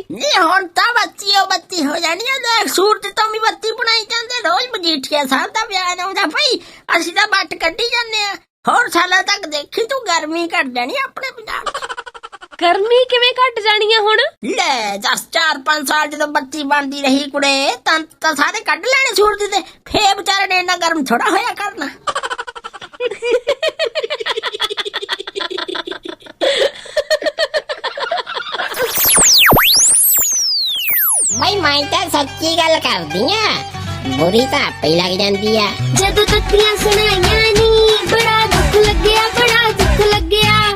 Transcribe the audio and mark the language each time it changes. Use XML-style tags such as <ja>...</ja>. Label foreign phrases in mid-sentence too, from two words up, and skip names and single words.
<pa>ਨਹੀਂ ਹੁਣ ਤਾਂ ਬੱਤੀ ਹੋ ਜਾਣੀ ਐ, ਦੇਖ ਸੂਰਤ ਤੋਂ ਵੀ ਬੱਤੀ ਬਣਾਈ ਜਾਂਦੇ, ਰੋਜ਼ ਮਜੀਠੀਆ ਸਾਹਿਬ ਦਾ ਬਿਆਨ ਆਉਂਦਾ ਭਾਈ ਅਸੀਂ ਤਾਂ ਵੱਟ ਕੱਢੀ ਜਾਂਦੇ ਆ। ਹੋਰ ਸਾਲਾਂ ਤੱਕ ਦੇਖੀ ਤੂੰ ਗਰਮੀ ਘਟ ਜਾਣੀ ਆਪਣੇ ਪੰਜਾਬ ਚ। ਗਰਮੀ ਕਿਵੇਂ ਘਟ ਜਾਣੀ ਆ ਹੁਣ? ਲੈ 4-5 ਸਾਲ ਜਦੋਂ ਬੱਤੀ ਬਣਦੀ ਰਹੀ ਕੁੜੇ ਤਾਂ ਸਾਰੇ ਕੱਢ ਲੈਣੇ ਸੂਰਜ ਦੇ, ਫੇਰ ਵਿਚਾਰੇ ਨੇ ਇੰਨਾ ਗਰਮ ਥੋੜਾ ਹੋਇਆ ਕਰਨਾ। ਭਾਈ ਮੈਂ ਤਾਂ ਸੱਚੀ ਗੱਲ ਕਰਦੀ ਆ, ਬੁਰੀ ਤਾਂ ਆਪੇ ਲੱਗ ਜਾਂਦੀ ਆ। ਜਦੋਂ ਤੱਤੀਆਂ ਸੁਣਾਈਆਂ ਨੀ ਬੜਾ ਦੁੱਖ ਲੱਗਿਆ, ਬੜਾ ਦੁੱਖ ਲੱਗਿਆ।</pa>